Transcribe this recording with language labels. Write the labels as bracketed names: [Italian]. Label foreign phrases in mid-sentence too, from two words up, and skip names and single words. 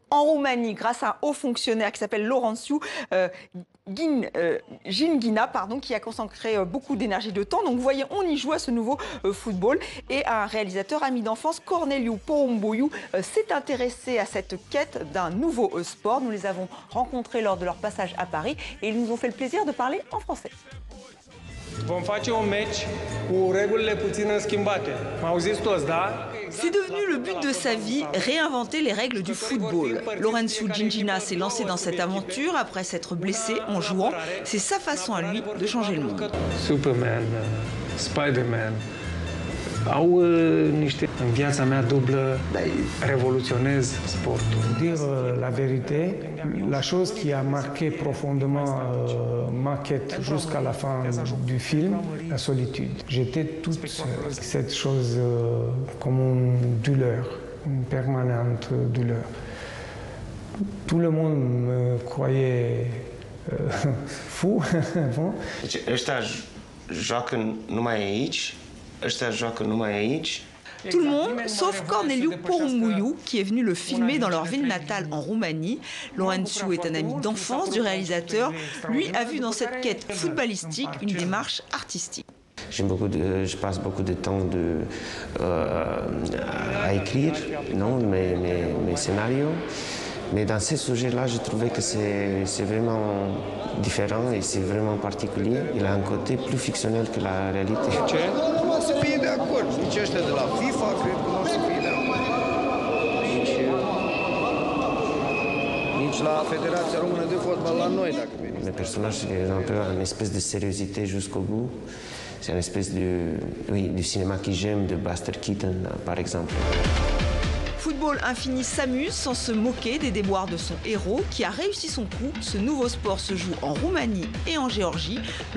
[French] En Roumanie, grâce à un haut fonctionnaire qui s'appelle Laurențiu Gingina, qui a consacré beaucoup d'énergie de temps. Donc vous voyez, on y joue à ce nouveau football. Et un réalisateur ami d'enfance, Corneliu Porumboiu, s'est intéressé à cette quête d'un nouveau sport. Nous les avons rencontrés lors de leur passage à Paris et ils nous ont fait le plaisir de parler en français. [Romanian] Vom face un meci cu regulile puțin schimbate. M-auziți toți, da? [French] C'est devenu le but de sa vie, réinventer les règles du football. Laurențiu Gingina s'est lancé dans cette aventure après s'être blessé en jouant. C'est sa façon à lui de changer le monde. [Romanian] Superman, Spider-Man au niște... În viața mea dublă révolutionneuse sportul. [French] Dire la vérité, la chose qui a marqué profondément ma quête jusqu'à la fin du film, la solitude. J'étais toute seule. Cette chose comme une douleur, une permanente douleur. Tout le monde me croyait fou. Bon. [Romanian] Deci ăștia joacă numai aici. [French] Tout le monde, sauf Corneliu Porumboiu, qui est venu le filmer dans leur ville natale en Roumanie. Laurențiu est un ami d'enfance du réalisateur. Lui a vu dans cette quête footballistique une démarche artistique. Je passe beaucoup de temps à écrire mes scénarios. Mais dans ces sujets-là, je trouvais que c'est vraiment différent et c'est vraiment particulier. Il a un côté plus fictionnel que la réalité. [Romanian] Nu o să fie de acord. Nici ăștia de la FIFA cred că nu o să fie de acord. Nici la Federația Română de Fotbal la noi, dacă veniți. [French] Le personnage, c'est un peu une espèce de sérieuxité jusqu'au bout. C'est une espèce du cinéma que j'aime, de Buster Keaton, par exemple. Football Infini s'amuse sans se moquer des déboires de son héros qui a réussi son coup. Ce nouveau sport se joue en Roumanie et en Géorgie.